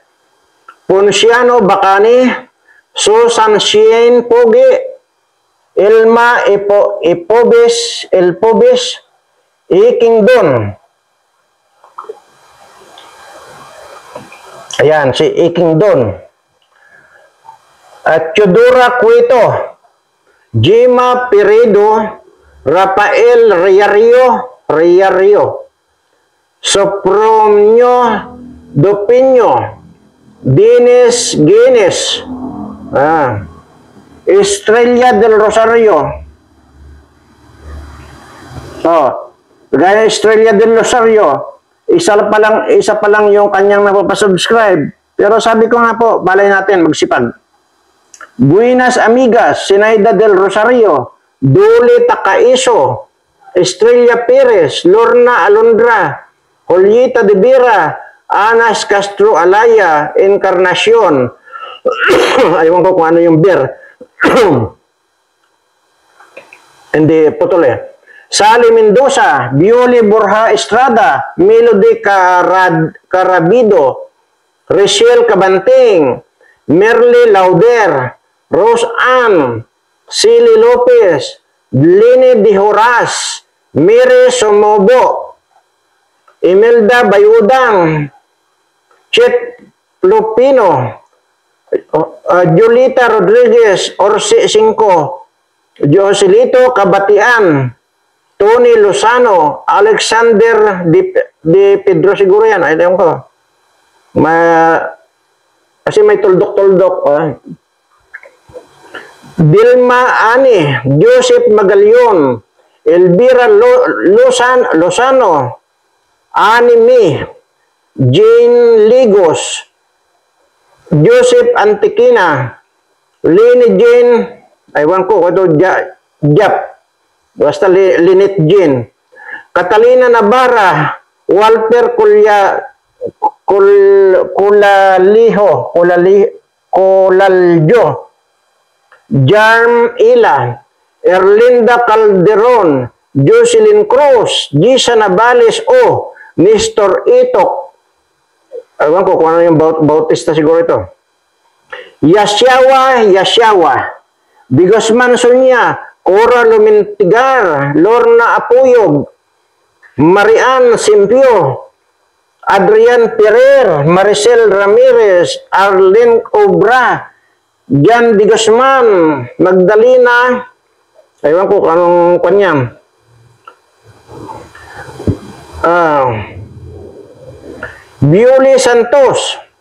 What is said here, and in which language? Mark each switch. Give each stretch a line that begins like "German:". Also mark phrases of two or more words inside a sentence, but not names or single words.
Filipino: Ponciano Bacani, Susan Shane Pogi, Elma Elpobes, Iking Don. Ayan, si Iking Don. At Teodora Cueto, Jima Peredo, Rafael Riario, Sopromio Dopinyo, Dines Guinness, Estrella del Rosario. Gaya Estrella del Rosario, isa pa lang yung kanyang napapasubscribe. Pero sabi ko nga po, balay natin magsipag. Buenas Amigas, Sinaida del Rosario, Dole Takaiso, Estrella Perez, Lorna Alondra, Julieta de Vera, Anas Castro Alaya, Encarnacion. Ayaw ko kung ano yung beer. Hindi, putol Sally Mendoza, Bioli Borja Estrada, Melody Carabido, Rachel Cabanting, Merle Lauder, Rose Ann, Silly Lopez, Lini Di Horas, Mire Somobo, Imelda Bayudang, Chet Lupino, Julita Rodriguez, Orsi Cinco, Joselito Kabatian, Tony Lozano, Alexander Di Pedro siguro yan. Ayaw ko. Kasi may tuldok-tuldok. Dilma Ani, Joseph Magalion, Elvira Lozano, Anime, Jane Ligos, Joseph Antiquina, Lini Jane, aywan ko, Jap, basta Linit Jane, Catalina Navarra, Walter Colaljo, Jarm Ila, Erlinda Calderon, Jocelyn Cruz, Gisa Navales O, Nestor Itok, ewan ko kung ano yung Bautista siguro ito, Yasyawa, Bigosman Sonia, Cora Lumintigar, Lorna Apuyog, Marian Simpio, Adrian Ferrer, Maricel Ramirez, Arlene Obra, Jan Di Guzman, Magdalena, aywan ko anong kanyang, Bioli Santos,